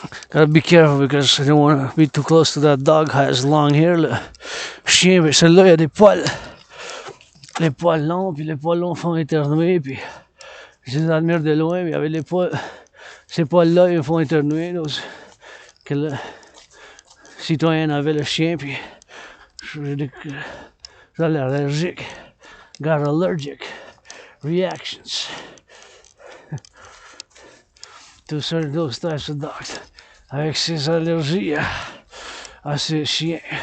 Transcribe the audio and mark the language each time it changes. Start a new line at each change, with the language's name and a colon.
English: Gotta be careful because I don't want to be too close to that dog. Has long hair.
French: Le chien, mais celui-là, il a des poils. Les poils longs, puis les poils longs font éternuer. Puis je les admire de loin, mais avec les poils, ces poils-là, ils me font éternuer. Que le Citoyen avait le chien, puis j'étais allergique.
English: Got allergic reactions to certain those types of dogs.
French: Avec ses allergies à ces chiens.